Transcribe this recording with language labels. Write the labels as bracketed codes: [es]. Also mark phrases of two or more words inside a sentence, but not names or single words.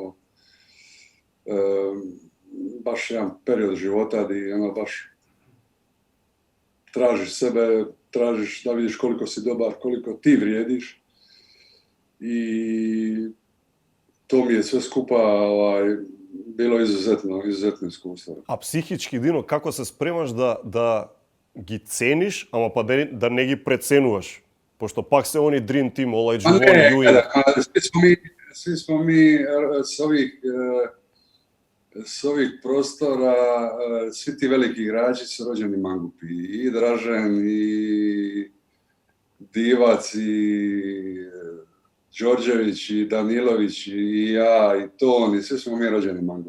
[hr] Baš jedan period života gdje baš tražiš sebe, tražiš da vidiš koliko si dobar, koliko ti vrijediš i to mi je sve skupa bilo izuzetno iskustvo. [mk] А психички, Дино, како се спремаш да ги цениш, ама па да не ги преценуваш? Пошто пак се они Dream Team, Olajuwon, Ewing. [hr] Svi smo mi s ovih prostora, svi ti veliki igrači su rođeni mangupi. I Dražen, i Divac, i Đorđević, i Danilović, i ja, i Toni, svi smo mi rođeni mangupi.